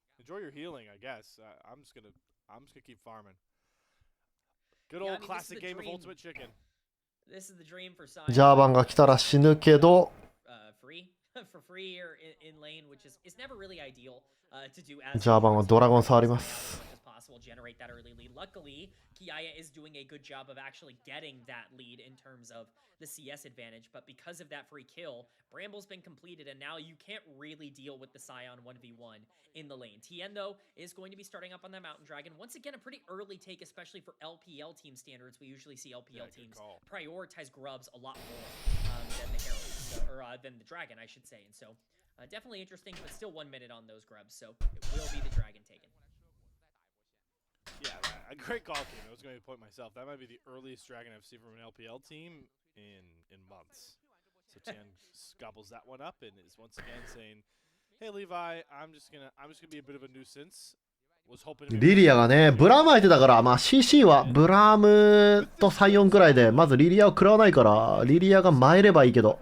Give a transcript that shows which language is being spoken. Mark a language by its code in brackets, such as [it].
[en] Enjoy your healing, I guess. I'm just gonna keep farming. Good old classic game of Ultimate Chicken. This is the dream for Sion. [ja] ジャーバンが来たら死ぬけど。 [en] For free or in lane, which is never really ideal to do. [ja] ジャーバンはドラゴン触ります。 [en] Generate that early lead. Luckily, Kiaya is doing a good job of actually getting that lead in terms of the CS advantage, but because of that free kill, Bramble's been completed, and now you can't really deal with the Sion 1v1 in the lane. TN, though, is going to be starting up on that Mountain Dragon. Once again, a pretty early take, especially for LPL team standards. We usually see LPL teams prioritize grubs a lot more than the Herald, or than the Dragon, I should say. And so, definitely interesting, but still 1 minute on those grubs, so it will be the Dragon taken. Yeah, a great call, team. I was going to point myself. That might be the earliest Dragon I've seen from an LPL team in months. So Tian gobbles that one up and is once again saying, "Hey Levi, I'm just gonna be a bit of a nuisance." Was hoping. [ja] リリアがね、ブラーム相手だから、まあ CC はブラームとサイオンくらいで、まずリリアを食らわないから、リリアが参ればいいけど。